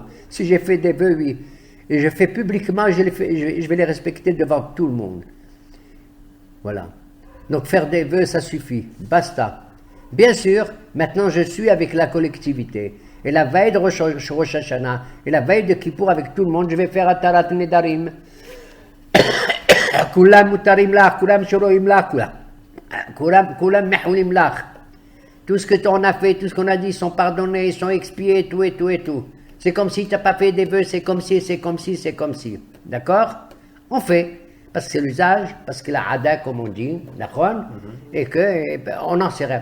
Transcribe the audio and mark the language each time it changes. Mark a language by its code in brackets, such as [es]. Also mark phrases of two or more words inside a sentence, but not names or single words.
[fr] Si j'ai fait des vœux, oui, et je fais publiquement, je vais les respecter devant tout le monde. Voilà. Donc faire des vœux, ça suffit. Basta. Bien sûr, maintenant je suis avec la collectivité. Et la veille de Rosh Hashanah, et la veille de Kippour avec tout le monde, je vais faire [he] התרת נדרים. כולם מותרים לך, כולם שרויים לך, כולם מחולים לך. [fr] Tout ce que on a fait, tout ce qu'on a dit, sont pardonnés, sont expiés, tout. C'est comme si tu n'as pas fait des vœux, c'est comme si. D'accord? On fait. Parce que c'est l'usage, parce que la ada, comme on dit, d'accord? Et qu'on en sait rien.